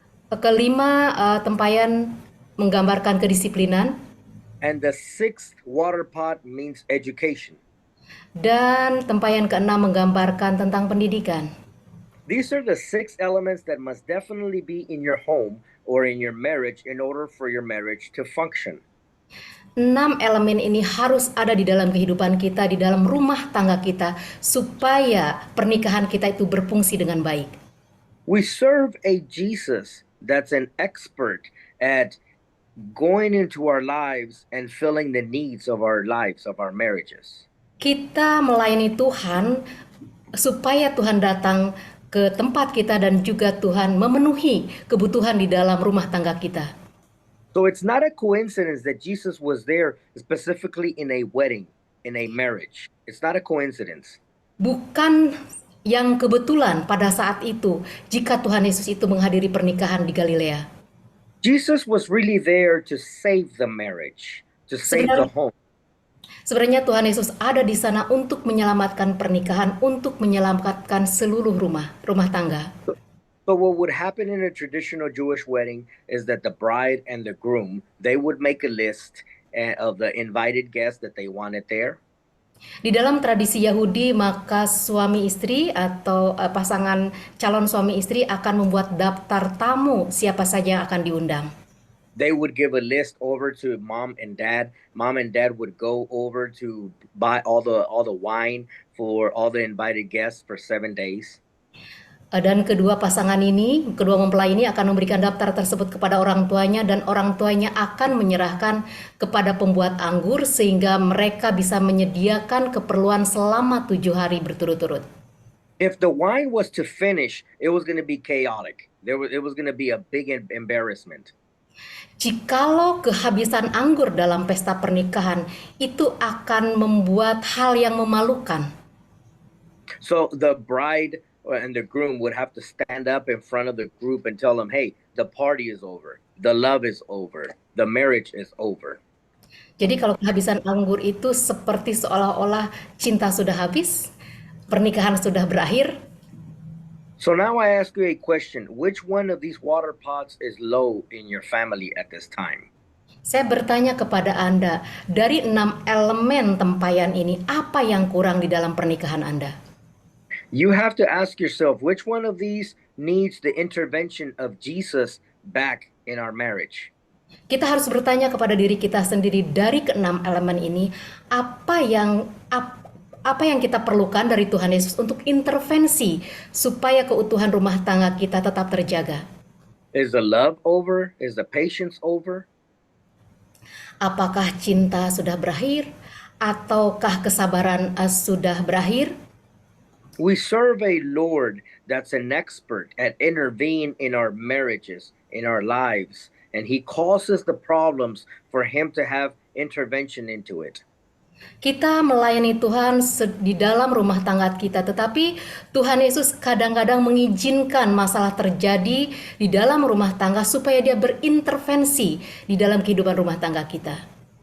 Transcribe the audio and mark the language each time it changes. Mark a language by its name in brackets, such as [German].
[Indonesian] Kelima tempayan menggambarkan kedisiplinan. [English] And the 6th water pot means education. [Indonesian] Dan tempayan keenam menggambarkan tentang pendidikan. [English] These are the 6 elements that must definitely be in your home or in your marriage in order for your marriage to function. [Indonesian] 6 elemen ini harus ada di dalam kehidupan kita, di dalam rumah tangga kita, supaya pernikahan kita itu berfungsi dengan baik. [English] We serve a Jesus that's an expert at going into our lives and filling the needs of our lives, of our marriages. [Indonesian] Kita melayani Tuhan supaya Tuhan datang ke tempat kita dan juga Tuhan memenuhi kebutuhan di dalam rumah tangga kita. [English] So it's not a coincidence that Jesus was there specifically in a wedding, in a marriage. It's not a coincidence. [Indonesian] Bukan yang kebetulan pada saat itu jika Tuhan Yesus itu menghadiri pernikahan di Galilea. [English] Jesus was really there to save the marriage, to save the home. [Indonesian] Sebenarnya Tuhan Yesus ada di sana untuk menyelamatkan pernikahan, untuk menyelamatkan seluruh rumah tangga. [English] So what would happen in a traditional Jewish wedding is that the bride and the groom, they would make a list of the invited guests that they wanted there. [Indonesian] Di dalam tradisi Yahudi, maka suami istri atau pasangan calon suami istri akan membuat daftar tamu siapa saja yang akan diundang. [English] They would give a list over to mom and dad. Mom and dad would go over to buy all the wine for all the invited guests for 7 days. [Indonesian] Dan kedua mempelai ini akan memberikan daftar tersebut kepada orang tuanya dan orang tuanya akan menyerahkan kepada pembuat anggur sehingga mereka bisa menyediakan keperluan selama 7 hari berturut-turut. [English] If the wine was to finish, it was going to be chaotic. It was going to be a big embarrassment. [Indonesian] Jikalau kehabisan anggur dalam pesta pernikahan, itu akan membuat hal yang memalukan. [English] So the bride and the groom would have to stand up in front of the group and tell them, hey, the party is over, the love is over, the marriage is over. [Indonesian] Jadi kalau kehabisan anggur itu seperti seolah-olah cinta sudah habis, pernikahan sudah berakhir. [English] So now I ask you a question. Which one of these water pots is low in your family at this time? [Indonesian] Saya bertanya kepada Anda, dari 6 elemen tempayan ini, apa yang kurang di dalam pernikahan Anda? [English] You have to ask yourself, which one of these needs the intervention of Jesus back in our marriage? [Indonesian] Kita harus bertanya kepada diri kita sendiri, dari ke-6 elemen ini, apa yang kita perlukan dari Tuhan Yesus untuk intervensi supaya keutuhan rumah tangga kita tetap terjaga? [English] Is the love over? Is the patience over? [Indonesian] Apakah cinta sudah berakhir? Ataukah kesabaran sudah berakhir? [English] We serve a Lord that's an expert at intervening in our marriages, in our lives, and He causes the problems for Him to have intervention into it. [Indonesian] Kita melayani Tuhan di dalam rumah tangga kita, tetapi Tuhan Yesus kadang-kadang mengizinkan masalah terjadi di dalam rumah tangga supaya Dia berintervensi di dalam kehidupan rumah tangga kita.